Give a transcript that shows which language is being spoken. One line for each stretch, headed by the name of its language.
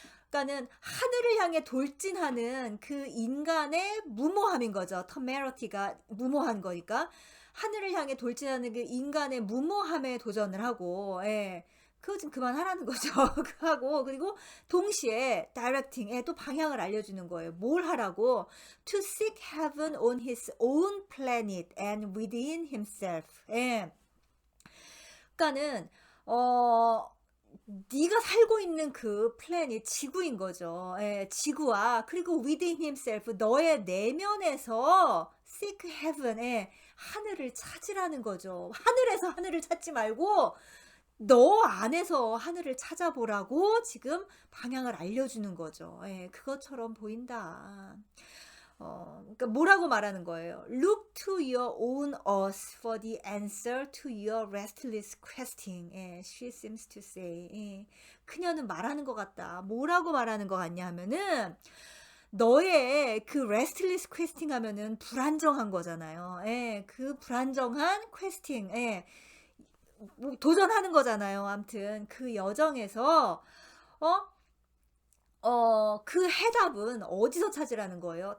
Korean: 그러니까는 하늘을 향해 돌진하는 그 인간의 무모함인 거죠. temerity가 무모한 거니까 하늘을 향해 돌진하는 그 인간의 무모함에 도전을 하고, 그거 좀 그만하라는 거죠. 하고, 그리고 동시에 directing, 또 방향을 알려주는 거예요. 뭘 하라고?
English: To seek heaven on his own planet and within himself.
Korean: 그러니까는 네가 살고 있는 그 플래닛 지구인 거죠. 지구와, 그리고
English: within himself,
Korean: 너의 내면에서
English: seek heaven,
Korean: 하늘을 찾으라는 거죠. 하늘에서 하늘을 찾지 말고 너 안에서 하늘을 찾아보라고 지금 방향을 알려주는 거죠. 그것처럼 보인다. 그러니까 뭐라고 말하는 거예요?
English: Look to your own earth for the answer to your restless questing. She seems to say.
Korean: 그녀는 말하는 것 같다. 뭐라고 말하는 것 같냐 하면은 너의 그
English: restless questing
Korean: 하면은 불안정한 거잖아요. 그 불안정한 questing. 뭐 도전하는 거잖아요. 아무튼 그 여정에서 그 해답은 어디서 찾으라는 거예요?